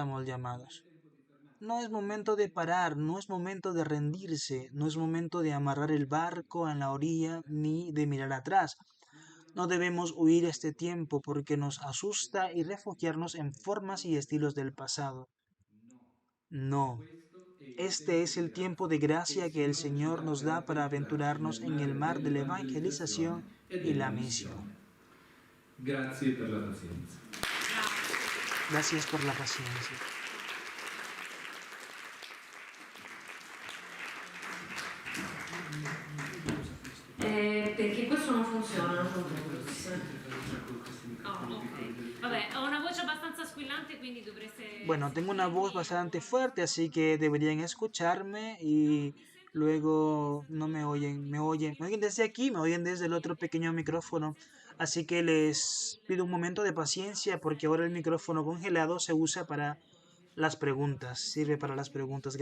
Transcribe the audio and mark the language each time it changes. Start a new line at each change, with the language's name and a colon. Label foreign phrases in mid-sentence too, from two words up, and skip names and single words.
Spanish: A esto estamos llamados. No es momento de parar, no es momento de rendirse, no es momento de amarrar el barco en la orilla ni de mirar atrás. No debemos huir este tiempo porque nos asusta y refugiarnos en formas y estilos del pasado. No,
Italian: Questo è il
Spanish: este
Italian: tempo
Spanish: es
Italian: di
Spanish: el tiempo
Italian: grazia
Spanish: de
Italian: che il
Spanish: gracia que el
Italian: Signore ci
Spanish: Señor
Italian: dà
Spanish: nos
Italian: per
Spanish: da para
Italian: addentrarci
Spanish: aventurarnos
Italian: nel
Spanish: en el
Italian: mare
Spanish: mar de la
Italian: dell'evangelizzazione
Spanish: evangelización
Italian: e
Spanish: y la
Italian: della
Spanish: misión.
Italian: missione. Grazie per la pazienza.
Spanish: Gracias por la paciencia.
Italian: Perché questo non funziona, non comprenso. Oh, ok. Vabbè, ho una voce abbastanza squillante, quindi dovreste
Spanish: Bueno, tengo una voz
Italian: sentirmi
Spanish: bastante
Italian: o
Spanish: fuerte, así que deberían escucharme y
Italian: mi sento
Spanish: luego no me
Italian: disorganizzata,
Spanish: oyen,
Italian: quindi
Spanish: me oyen desde aquí, me oyen desde el otro pequeño micrófono. Así que les pido un momento de paciencia porque ahora el micrófono congelado se usa para las preguntas, sirve para las preguntas.